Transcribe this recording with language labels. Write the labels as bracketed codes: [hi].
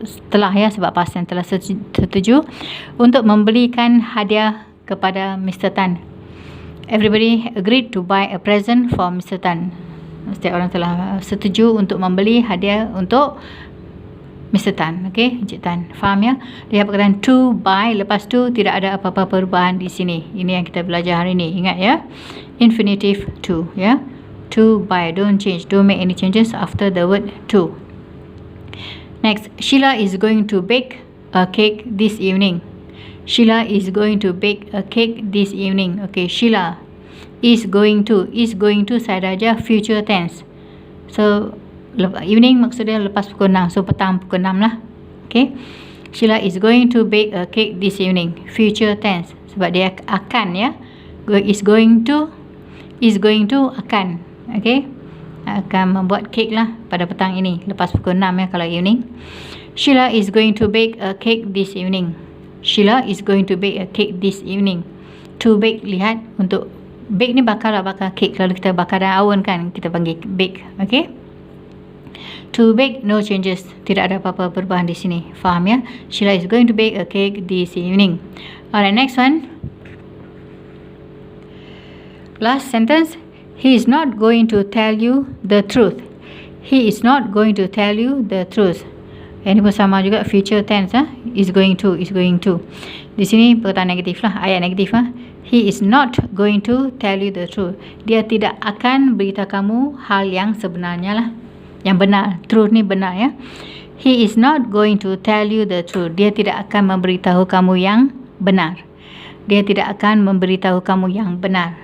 [ms] Telah ya, sebab [en] past tense, [ms] telah setuju untuk membelikan hadiah kepada Mr. Tan. [en] Everybody agreed to buy a present for Mr. [ms] Tan. Setiap orang telah setuju untuk membeli hadiah untuk Mr. Tan. Okay, Encik Tan. Faham ya? Lihat perkataan [en] to buy, [ms] lepas tu tidak ada apa-apa perubahan di sini. Ini yang kita belajar hari ini. Ingat ya. [en] Infinitive to ya. To buy. Don't change. Don't make any changes after the word to. Next, Sheila is going to bake a cake this evening. Sheila is going to bake a cake this evening. Okay, Sheila is going to. Is going to [ms] saya aja [en] future tense. [ms] So evening maksudnya lepas pukul 6. So petang pukul 6 lah. Okay. [en] Sheila is going to bake a cake this evening. Future tense. [ms] Sebab dia akan ya. [en] Is going to akan. Okay. [ms] Akan membuat cake lah pada petang ini. Lepas pukul 6 ya kalau evening. [en] Sheila is going to bake a cake this evening. Sheila is going to bake a cake this evening. To bake, [ms] lihat. Untuk bake ni bakar cake. Kalau kita bakar dalam oven kan, kita panggil bake. Okay. [en] To bake, no changes. [ms] Tidak ada apa-apa perubahan di sini. Faham ya? [en] Sheila is going to bake a cake this evening. Alright, next one. Last sentence. He is not going to tell you the truth. He is not going to tell you the truth. [ms] Ini pun sama juga future tense. [en] Is going to. [ms] Di sini perkataan negatif lah. Ayat negatif lah. [en] He is not going to tell you the truth. [ms] Dia tidak akan beritahu kamu hal yang sebenarnya lah. Yang benar. Truth ni benar ya. [en] He is not going to tell you the truth. [ms] Dia tidak akan memberitahu kamu yang benar. Dia tidak akan memberitahu kamu yang benar.